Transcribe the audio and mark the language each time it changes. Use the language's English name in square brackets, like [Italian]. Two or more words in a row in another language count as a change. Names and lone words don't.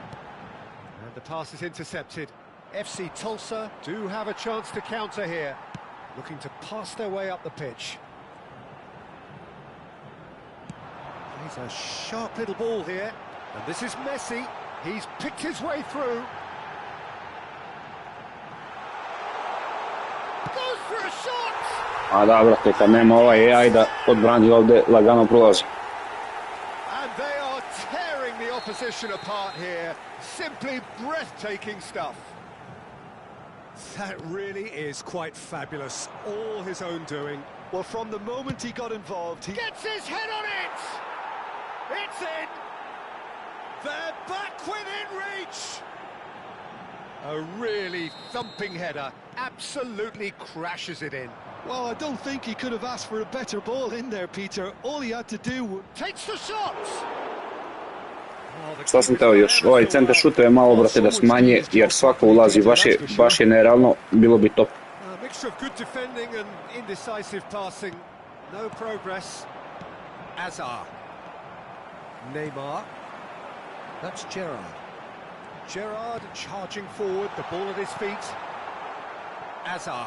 [English] And the pass is intercepted. FC Tulsa do have a chance to counter here, looking to pass their way up the pitch. He's a sharp little ball here, and this is Messi. He's picked his way through. Goes for a shot! [Bosnian] A da, brate, kad nema ovaj AI da odbrani ovdje, lagano prolazi. [English] And they are tearing the opposition apart here. Simply breathtaking stuff. That really is quite fabulous, all his own doing. Well, from the moment he got involved, he Gets his head on it! It's in! They're back within reach! A really thumping header, absolutely crashes it in. Well, I don't think he could have asked for a better ball in there, Peter. All he had to do... Takes the shot! [Bosnian] Šta sam teo još, ovaj centar šuteve malo, brate, da smanje, jer svako ulazi, baš je nerealno, bilo bi top. [English] A mixture of good defending and indecisive passing. No progress. Azar. Neymar. That's Gerrard. Gerrard charging forward, the ball at his feet. Azar.